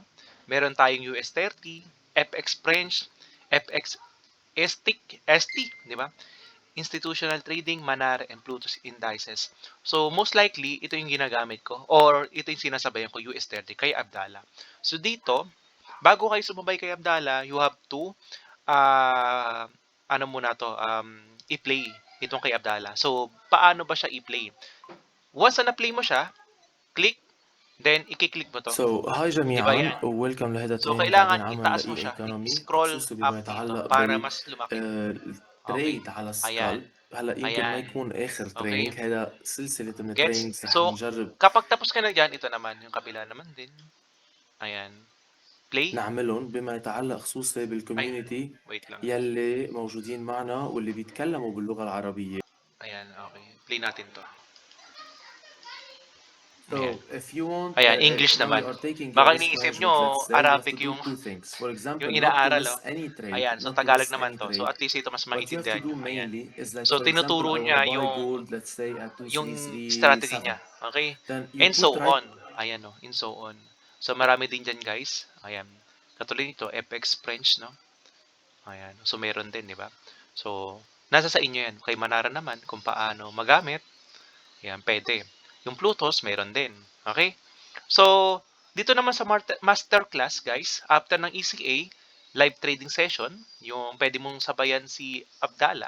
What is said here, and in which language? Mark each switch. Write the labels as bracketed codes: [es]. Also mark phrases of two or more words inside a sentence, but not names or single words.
[tl] Meron tayong US30, FX French, FX ST, di ba? [en] Institutional Trading, Manara, and Pluto's Indices. So, most likely, [tl] ito yung ginagamit ko or ito yung sinasabayan ko, US30, kay Abdala. So, dito, bago kayo sumabay kay Abdala, [en] you have to [tl] ano muna to, i-play itong kay Abdala. So, paano ba siya i-play? Once na na-play mo siya, click, then i-click mo to. [ar] هاي [tl] Di ba [ar] جميعا [tl] yan? [ar] ويلكم لهذا [tl] So, [ar] تريننج [tl] kailangan [ar] قاعدين نعمل [tl] itaas mo [ar] لإي [tl] siya, [ar] ايكونومي [tl] scroll [ar] خصوصي [tl] up [ar] بما [tl] dito [ar] يتعلق [tl] para [ar] بال [tl] mas lumaki. Okay. [ar] التريد على [tl] Ayan. [ar] السكالب. هلا يمكن ما [tl] Ayan. [ar] يكون اخر [tl] Okay. [ar] تريننج، هذا سلسلة من [tl] Gets? [ar] التريننجز رح [tl] So, [ar] نجرب [tl] kapag tapos ka na dyan, ito naman, yung kabila naman din. Ayan. Play. [ar] نعملهم بما يتعلق خصوصي [tl] Ay, [ar] بالكوميونتي [tl] wait lang. [ar] يلي موجودين معنا واللي بيتكلموا باللغة العربية. [tl] Ayan, okay. Play natin to. Ayan. [en] So if you want [tl] Ayan, English [en] now you [tl] naman. [en] are taking a [tl] Baka [en] risk [tl] iniisip [en] management, let's [tl] nyo, [en] say you have to [tl] Arabic [en] do [tl] yung, [en] two things. For [tl] yung [en] example, not to [tl] inaaral, [en] miss [tl] oh. [en] any trade, [tl] Ayan, so [en] not to [tl] Tagalog [en] miss [tl] naman [en] any [tl] to. So [en] trade. at least [tl] ito mas [en] What you have to [tl] maintindihan [en] do [tl] nyo. Ayan. [en] mainly is like, [tl] So [en] for example, [tl] tinuturo [en] I want to [tl] niya [en] buy gold, let's say at [tl] yung strategy [en] 2337. [tl] niya. [en] Okay? Then you And so put right. [tl] on. Ayan, oh, [en] and so on. [tl] So marami din dyan, guys. Ayan. Katulad nito, FX French, no? Ayan. So meron din, di ba? So, nasa sa inyo yan. Kay Manara naman kung paano magamit. Ayan, pwede. Yung Plutos, meron din. Okay? So, dito naman sa masterclass, guys, after ng ECA, [en] live trading session, [tl] yung pwede mong sabayan si Abdala.